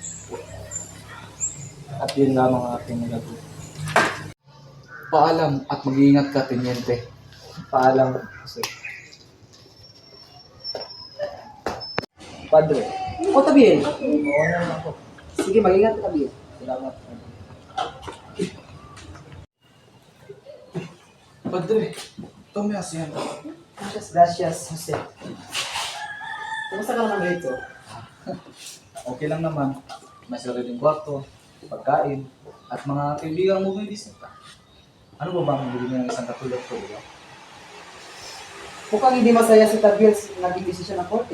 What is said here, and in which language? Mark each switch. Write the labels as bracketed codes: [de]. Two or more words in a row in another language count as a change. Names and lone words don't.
[tl] At yun lamang ang aking nagagawa. Paalam at mag-iingat ka, Teniente. Paalam, Jose. Padre. O, tabihin. Oo naman ako. Sige, mag-ingat ka, tabihin. Salamat. Padre, tome asiyan. Gracias, Jose. Kumusta ka naman rito? Okay lang naman. May sariling kwarto, pagkain, at mga kaibigan mo bumibisita. Ano ba bang hindi ng isang katulad ko, di ba? Mukhang hindi masaya si Tabiel sa naging desisyon ng korte.